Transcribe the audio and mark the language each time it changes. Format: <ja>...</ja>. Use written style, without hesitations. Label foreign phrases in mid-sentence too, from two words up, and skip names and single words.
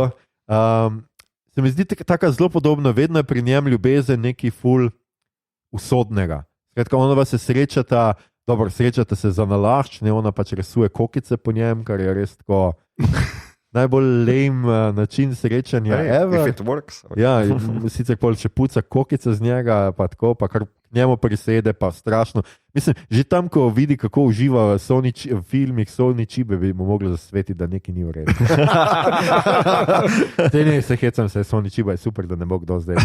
<sl>Se mi zdi taka zelo podobna, vedno je pri njem ljubezen nekaj ful usodnega. Skratka, onova se srečata Dobro, srečate se za nalašč, ne, ona pač risuje kokice po njem, kar je res tako najbolj lame način srečanja ever.</sl> <en>If it works.</en> <sl>Ja, sicer pol če puca kokice z njega, pa tako, pa kar k njemu prisede, pa strašno. Mislim, že tam, ko vidi, kako uživa v filmih Sony Chibe, bi mu moglo zasvetiti, da nekaj ni v redu. Ne, se hecam se, Sony Chiba je super, da ne bo kdo zdaj.</sl>